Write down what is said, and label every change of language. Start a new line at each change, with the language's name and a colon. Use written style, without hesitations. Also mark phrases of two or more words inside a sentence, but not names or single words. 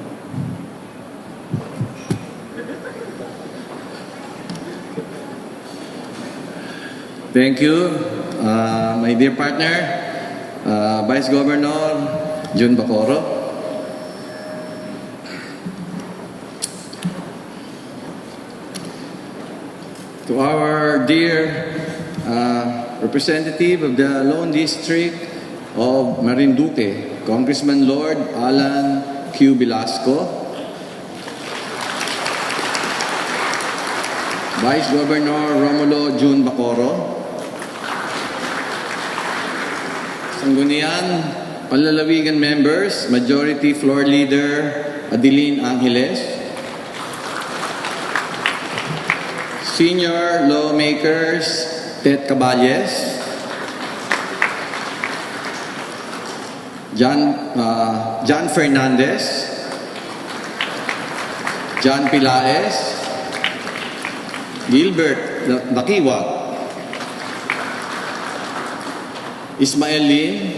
English: Thank you, my dear partner, Vice Governor Jun Bacoro. To our dear representative of the Lone District of Marinduque, Congressman Lord Alan Q. Velasco, Vice Governor Romulo Jun Bacoro, Sangguniang Panlalawigan members, Majority Floor Leader Adeline Angeles, Senior Lawmakers Ted Caballes, John Fernandez, John Pilaes, Gilbert Dakiwag, Ismael Lim,